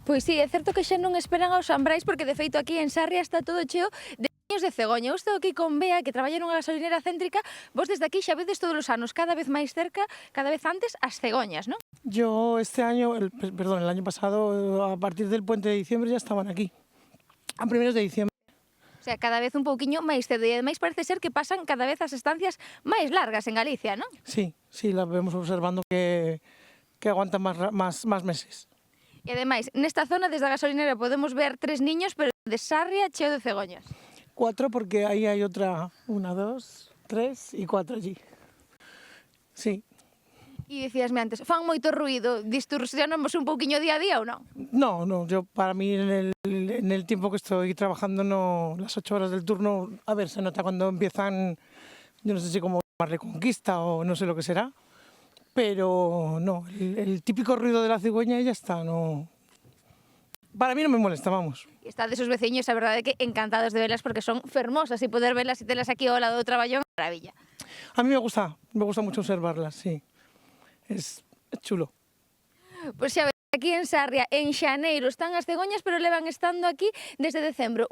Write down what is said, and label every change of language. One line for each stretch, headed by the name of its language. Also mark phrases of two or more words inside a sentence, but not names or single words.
Galician: Pois sí, é certo que xa non esperan aos Ambrais porque de feito aquí en Sarria está todo cheo de niños de cegoña. Eu estou aquí con Bea, que traballa nunha gasolinera céntrica. Vos desde aquí xa vedes todos os anos, cada vez máis cerca, cada vez antes, as cegoñas, non?
Spanish: Yo este año, el año pasado, a partir del puente de diciembre ya estaban aquí, a primeros de diciembre. O sea,
Galician: cada vez un pouquiño máis cedo e ademais parece ser que pasan cada vez as estancias máis largas en Galicia, non?
Spanish: Sí, las vemos observando que aguantan más meses.
Galician: E ademais, nesta zona desde a gasolinera podemos ver 3 niños, pero de Sarria cheo de cegoñas.
Spanish: 4 porque ahí hay otra, 1, 2, 3 y 4 allí. Sí.
Galician: E dicíasme antes, fan moito ruido, distorsionamos un pouquiño día a día ou non?
Spanish: No, yo para mí en el tiempo que estoy trabajando, no, las 8 horas del turno, a ver, se nota cuando empiezan, yo no sé si como más Reconquista o no sé lo que será, pero no, el típico ruido de la cigüeña y ya está, no. Para mí no me molesta, vamos.
Galician: E está de sus veciños, a verdade é que encantados de velas porque son fermosas e poder velas e telas aquí ao lado do traballón, maravilla.
Spanish: A mí me gusta mucho observarlas, sí. Es chulo.
Galician: Pois xa ves, aquí en Sarria, en xaneiro, están as cegoñas, pero levan estando aquí desde decembro.